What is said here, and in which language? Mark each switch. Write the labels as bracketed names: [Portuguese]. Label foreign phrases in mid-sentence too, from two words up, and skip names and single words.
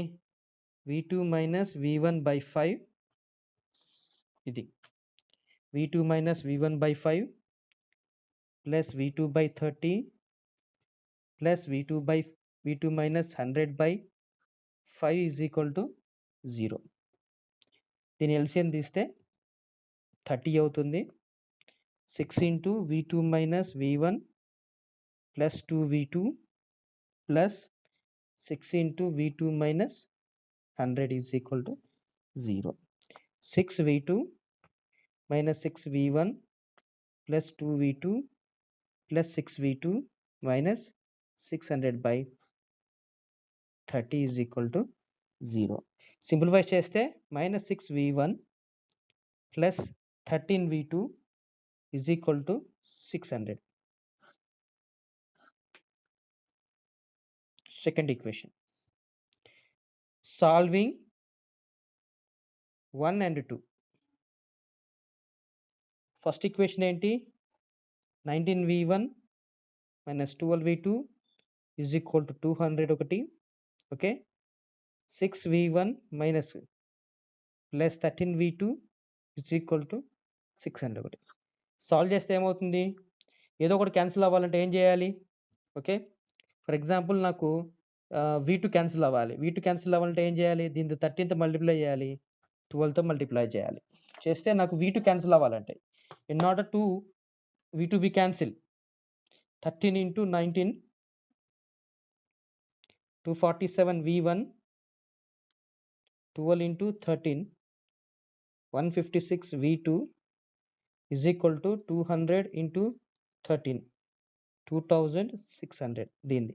[English] V2 minus V1 by 5 ఇది V2 minus V1 by 5 plus V2 by 30 plus V2 minus 100 by 5 is equal to 0. [Telugu] దీని ఎల్సిఎం తీస్తే 30 అవుతుంది. [English] 6 into V2 minus V1 plus 2V2 plus 6 into V2 minus 100 is equal to 0. 6V2 minus 6V1 plus 2V2 plus 6V2 minus 600 by 30 is equal to 0. Simplify చేస్తే minus 6V1 plus 13V2 is equal to 600. Second equation. Solving 1 and 2. First equation ఏంటి? 19V1 minus 12V2 is equal to 200 ఒకటి. ఓకే, 6V1 minus ప్లస్ 13V2 is equal to 600 ఒకటి. [Telugu] సాల్వ్ చేస్తే ఏమవుతుంది? ఏదో ఒకటి క్యాన్సిల్ అవ్వాలంటే ఏం చేయాలి? ఓకే, [English] for example [Telugu] నాకు V2 క్యాన్సిల్ అవ్వాలి. V2 క్యాన్సిల్ అవ్వాలంటే ఏం చేయాలి? దీంతో 13తో మల్టిప్లై చేయాలి, 12తో మల్టిప్లై చేయాలి. చేస్తే నాకు V2 క్యాన్సిల్ అవ్వాలంటే [English] in order to V2 be cancel 13 into 19 247 V1 12 into 13 156 V2 is equal to 200 into 13 2600 దీనిది.